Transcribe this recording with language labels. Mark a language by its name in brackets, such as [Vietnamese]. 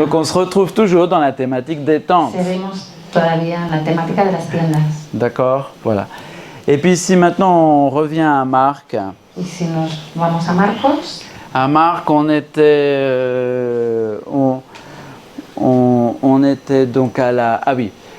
[French] Donc on se retrouve toujours dans la thématique des tentes. [Spanish] Seremos todavía en la temática de las tiendas. [French] D'accord, voilà. Et puis si maintenant on revient à Marc, [Spanish] Y si nos vamos a Marcos, [French] on était, on était donc à la... Ah oui.